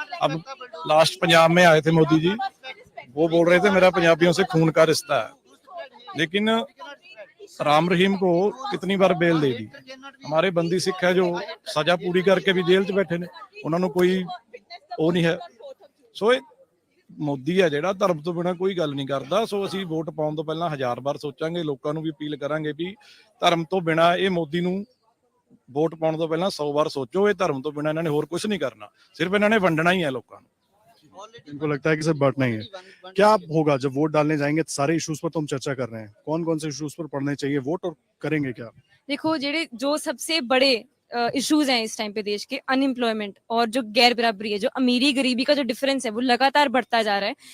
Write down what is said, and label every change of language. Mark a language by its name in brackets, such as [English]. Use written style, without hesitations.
[Hindi] अब लास्ट पंजाब में आए थे मोदी जी, वो बोल रहे थे मेरा पंजाबियों से खून का रिश्ता है, लेकिन राम रहीम को कितनी बार बेल दे दी। हमारे बंदी सिख है जो सजा पूरी करके भी जेल 'ਚ बैठे ने, उन्होंने कोई वो नहीं है। [Punjabi] सो ਮੋਦੀ ਹੈ ਜਿਹੜਾ ਧਰਮ ਤੋਂ ਬਿਨਾ ਕੋਈ ਗੱਲ ਨਹੀਂ ਕਰਦਾ। ਸੋ ਅਸੀਂ ਵੋਟ ਪਾਉਣ ਤੋਂ ਪਹਿਲਾਂ 1000 ਵਾਰ ਸੋਚਾਂਗੇ, ਲੋਕਾਂ ਨੂੰ ਵੀ ਅਪੀਲ ਕਰਾਂਗੇ ਵੀ ਧਰਮ ਤੋਂ ਬਿਨਾ ਇਹ ਮੋਦੀ ਨੂੰ ਵੋਟ ਪਾਉਣ ਤੋਂ ਪਹਿਲਾਂ 100 ਵਾਰ ਸੋਚੋ। ਇਹ ਧਰਮ ਤੋਂ ਬਿਨਾ ਇਹਨਾਂ ਨੇ ਹੋਰ ਕੁਝ ਨਹੀਂ ਕਰਨਾ, ਸਿਰਫ ਇਹਨਾਂ ਨੇ ਵੰਡਣਾ [Hindi] ही है लोगों को। इनको लगता है कि सिर्फ बांटना ही है। क्या होगा जब वोट डालने जाएंगे? सारे इश्यूज पर तो हम चर्चा कर रहे हैं, कौन कौन से इश्यूज पर पढ़ने चाहिए वोट और करेंगे क्या? देखो जो सबसे बड़े इश्यूज हैं इस टाइम पे देश के, अनएम्प्लॉयमेंट और जो गैर बराबरी है, जो अमीरी गरीबी का जो डिफरेंस है वो लगातार बढ़ता जा रहा है।